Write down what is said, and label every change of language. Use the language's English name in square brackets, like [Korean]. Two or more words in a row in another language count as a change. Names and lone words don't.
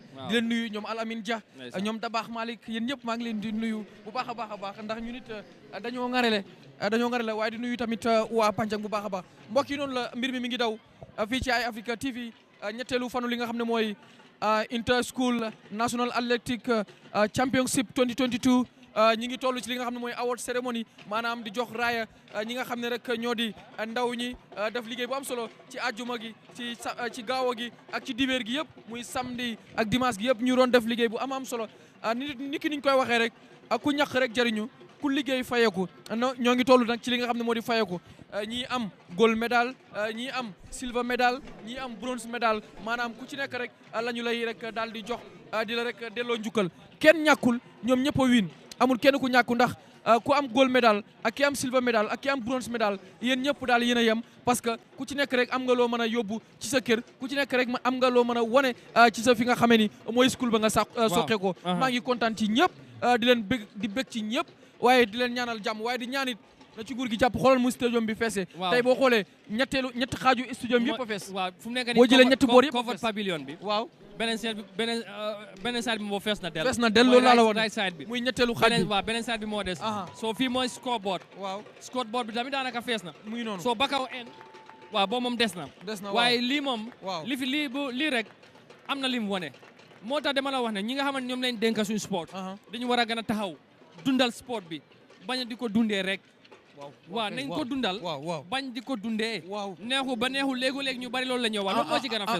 [Wolof] di leen nuyu ñoom Alamine Dia. ñoom Dabaax Malick yéen ñëpp maa ngi leen di nuyu bu baax a baax ndax ñu nit dañoo ngarele waaye di nuyu tamit waa Pancang bu baax a baax mbokk yi noonu la mbir mi ngi daw fii ci ay Africa TV ñetteelu fanu li nga xam ne mooy [English] Inter School National Athletic Championship 2022 [Wolof] ñi ngi toll ci li nga xam ne mooy [English] award ceremony [Wolof] maanaam di jox raaya ñi nga xam ne rek ñoo di ndaw ñi def liggéey bu am solo ci àjjuma gi ci gaawo gi ak ci dibeer gi yëpp muy samedi ak dimanche gi yëpp ñu doon def liggéey bu am solo ni ki niñ koy waxee rek ku ñaq rek jariñu ku liggéey fayeku ñoo ngi toll nag ci li nga xam ne moo di fayeku ñii am [English] gold medal [Wolof] ñii am [English] silver medal [Wolof] ñii am [English] bronze medal [Wolof] maanaam ku ci nekk rek la ñu lay rek daal di jox di la rek delloo njukkal kenn ñàkkul ñoom ñëpp a win amul kenn ku ñàkku ndax ku am [English] gold medal [Wolof] ak ki am [English] silver medal [Wolof] ak ki am [English] bronze medal [Wolof] yéen ñëpp daal yéen a yem [French] parce que [Wolof] ku ci nekk rek am nga loo mën a yóbbu ci sa kër ku ci nekk rek am nga loo mën a wane ci sa fi nga xamee ni mooy school ba nga soqee ko maa ngi kontaan ci ñëpp di leen bég ci ñëpp waaye di leen ñaanal jàmm waaye di ñaanit na ci nguur gi jàpp xoolal mu stadium bi feese tey boo xoolee ñetti xaaju stadium yëpp a fees fu mu nekk boo jëlee ñetti boor yëpp [English] covered pavilion [Wolof] bi waaw beneen side bi moo fees na del loolu laa la wax [English] right side [Wolof] bi muy ñetteelu xaaj bi waaw beneen side bi moo des soo fii mooy scoreboard bi tamit daanaka fees na muy noonu soo bakaw en waaw boobu moom des na waaye lii moom lii rek am na li mu wane moo tax dama la wax ne ñi nga xamante ñoom lañ dénk suñu sport dañu war a gën a taxaw dundal sport bi bañ di ko dundee rek waaw nañ ko dundal bañ di ko dundee neexu ba neexu léegi-léegi ñu bari loolu la ñoo wax loolu moo ci gën a fes